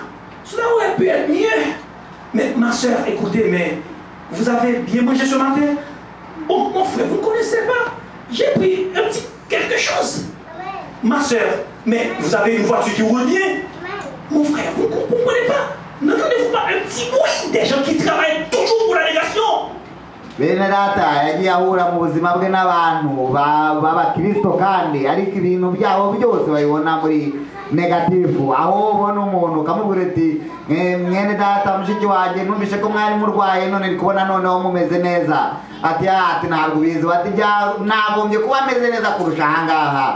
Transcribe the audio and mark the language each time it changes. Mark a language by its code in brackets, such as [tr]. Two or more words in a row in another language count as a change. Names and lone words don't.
[fr] Cela aurait pu être mieux. Mais ma soeur, écoutez, mais vous avez bien mangé ce matin? Bon, mon frère, vous ne connaissez pas. J'ai pris un petit quelque chose. Ma soeur, mais vous avez une voiture qui roule bien? Mon frère, vous ne comprenez pas. N'entendez-vous pas un petit bruit des gens qui travaillent toujours pour la négation? [rw] Bene data yagiye ahura mu buzima bwe n'abantu b'abakristo kandi ariko ibintu byabo byose babibona muri negatifu. Aho ubona umuntu ukamubwira ati mwene data mushiki wanjye numvise ko mwari murwaye none ndi kubona noneho mumeze neza, ati ntabwo ubizi, ati nagombye kuba ameze neza kurusha ahangaha.